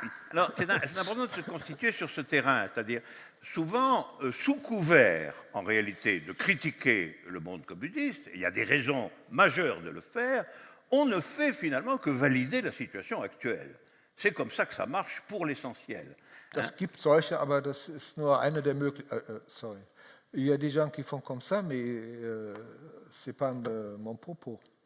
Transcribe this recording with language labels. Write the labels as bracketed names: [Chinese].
[French] Alors c'est important de se constituer sur ce terrain, c'est-à-dire souvent sous couvert, en réalité, de critiquer le monde communiste, et il y a des raisons majeures de le faire, on ne fait finalement que valider la situation actuelle. C'est comme ça que ça marche pour l'essentiel. [German] Das gibt solche, aber das ist nur eine der Möglichkeiten. [English] Sorry. [French] Il y a des gens qui font comme ça, mais c'est pas mon propos.